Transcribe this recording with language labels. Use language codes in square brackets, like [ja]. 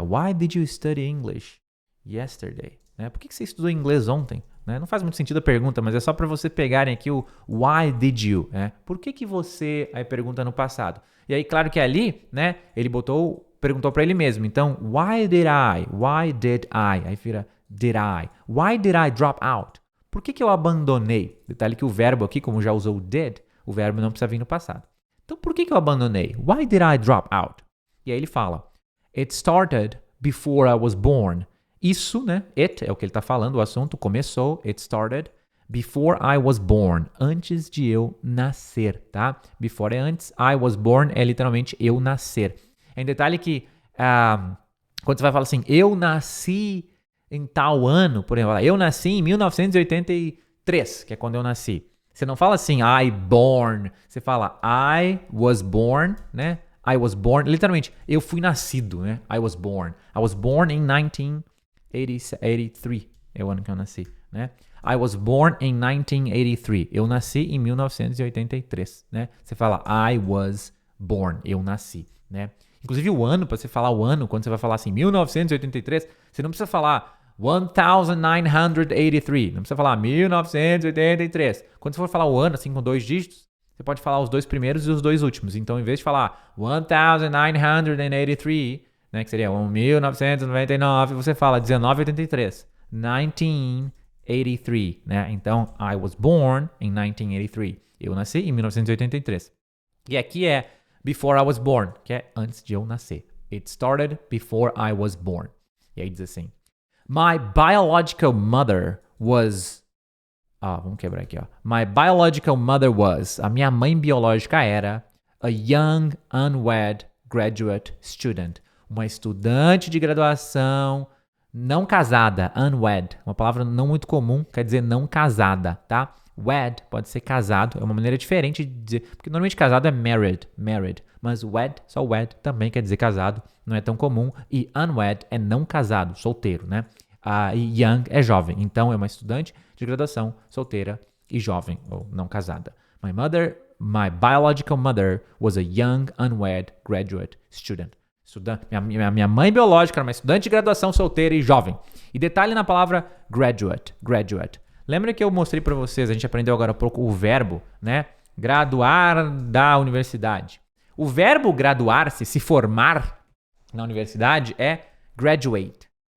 [en] Why did you study English yesterday? [pt] Né? Por que você estudou inglês ontem? Né? Não faz muito sentido a pergunta, mas é só para você pegarem aqui o [en] why did you? [pt] Né? Por que você... Aí pergunta no passado. E aí, claro que ali, né? Ele perguntou para ele mesmo. Então, [en] why did I? [pt] Aí vira [en] did I. Why did I drop out? [pt] Por que eu abandonei? Detalhe que o verbo aqui, como já usou did, o verbo não precisa vir no passado. Então, por que eu abandonei? [en] Why did I drop out? [pt] E aí ele fala, [en] it started before I was born. [pt] Isso, né? It é o que ele está falando, o assunto começou, [en] it started before I was born. [pt] Antes de eu nascer, tá? Before é antes, [en] I was born [pt] é literalmente eu nascer. Em detalhe que, quando você vai falar assim, eu nasci em tal ano, por exemplo, eu nasci em 1983, que é quando eu nasci. Você não fala assim, [en] I born. [pt] Você fala, [en] I was born, [pt] né? [en] I was born, [pt] literalmente, eu fui nascido, né? [en] I was born. I was born in 1983, [pt] é o ano que eu nasci, né? [en] I was born in 1983. [pt] Eu nasci em 1983, né? Você fala [en] I was born, [pt] eu nasci, né? Inclusive o ano, para você falar o ano, quando você vai falar assim 1983, você não precisa falar 1983, não precisa falar 1983. Quando você for falar o ano assim com 2 dígitos, você pode falar os 2 primeiros e os 2 últimos. Então, em vez de falar 1983, né, que seria 1999, você fala 1983. [en] 1983, [pt] né? Então, [en] I was born in 1983. [pt] Eu nasci em 1983. E aqui é [en] before I was born, [pt] que é antes de eu nascer. [en] It started before I was born. [pt] E aí diz assim, [en] my biological mother was [pt] Vamos quebrar aqui, ó. [en] My biological mother was. [pt] A minha mãe biológica era [en] a young, unwed graduate student. [pt] Uma estudante de graduação não casada. Unwed. Uma palavra não muito comum, quer dizer não casada, tá? Wed pode ser casado. É uma maneira diferente de dizer. Porque normalmente casado é married. Mas wed, só wed, também quer dizer casado. Não é tão comum. E unwed é não casado, solteiro, né? E young é jovem. Então, é uma estudante de graduação, solteira e jovem, ou não casada. [en] My biological mother was a young, unwed graduate student. [pt] Minha mãe biológica era uma estudante de graduação, solteira e jovem. E detalhe na palavra graduate. Lembra que eu mostrei para vocês, a gente aprendeu agora há pouco o verbo, né? Graduar da universidade. O verbo graduar-se, se formar na universidade é graduate.